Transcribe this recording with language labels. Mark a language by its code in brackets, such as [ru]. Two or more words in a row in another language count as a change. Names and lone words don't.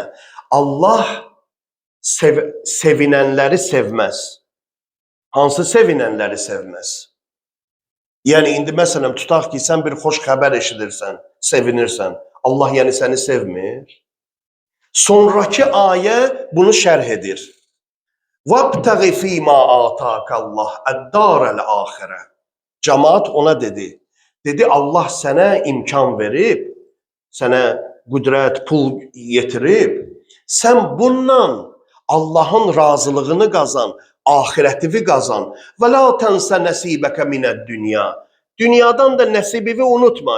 [az] Allah sevinənləri sevməz. Hansı sevinənləri sevməz? Yəni, indi məsələn, tutaq ki, sən bir xoş xəbər eşidirsən, sevinirsən. Allah yəni səni sevmir. Sonraki ayə bunu şərh edir. [ar] وَابْتَغِ فِي مَا آتَاكَ اللّٰهِ اَدَّارَ الْآخِرَةِ. [az] Cəmaat ona dedi. Dedi, Allah sənə imkan verib, sənə qüdrət, pul yetirib. Sən bununla Allahın razılığını qazan, ahirətivi qazan. [ar] ولا تنس نصيبك من الدنيا. [az] Dünyadan da nəsibivi unutma.